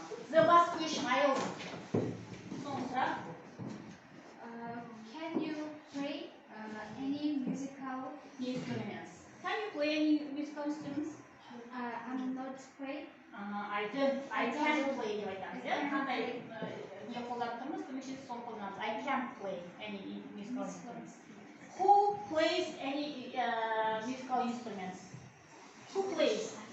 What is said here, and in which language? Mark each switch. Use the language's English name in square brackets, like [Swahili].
[English] The last question I also. Sonra Can you play any musical? instruments. Can you play any musical instruments? I'm not play. I can't play [Kazakh] деп айтамыз, иә? Қандай не қолданып тұрмыз, көмекшісіз соны қолданамыз. [English] I can't play any musical instruments. Who plays any musical instruments? Who plays?